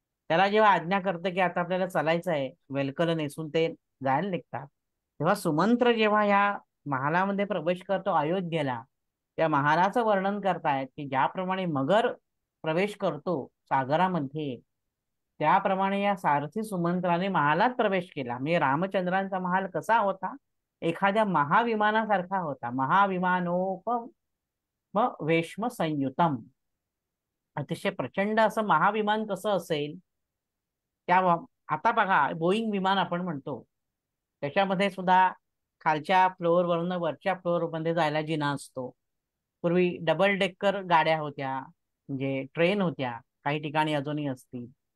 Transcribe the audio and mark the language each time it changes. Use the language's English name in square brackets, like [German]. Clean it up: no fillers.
[Marathi] त्याला जेव्हा आज्ञा करतं की आता आपल्याला चालायचं आहे, वेलकल नेसून ते जायला निघतात, तेव्हा सुमंत्र जेव्हा या महालामध्ये प्रवेश करतो अयोध्येला, त्या महालाचं वर्णन करतायत की ज्याप्रमाणे मगर प्रवेश करतो सागरामध्ये, त्याप्रमाणे या सारथी सुमंत्राने महालात प्रवेश केला. म्हणजे रामचंद्रांचा महाल कसा होता? एखाद्या महाविमानासारखा होता. [Sanskrit] महाविमानोपम वेश्म संयुतम. [Marathi] अतिशय प्रचंड असं महाविमान कसं असेल? आता बघा बोईंग विमान आपण म्हणतो, त्याच्यामध्ये सुद्धा खालच्या फ्लोअरवरून वरच्या फ्लोअर मध्ये जायला जिना असतो. पूर्वी डबल डेकर गाड्या होत्या, म्हणजे ट्रेन होत्या, काही ठिकाणी अजूनही असतील.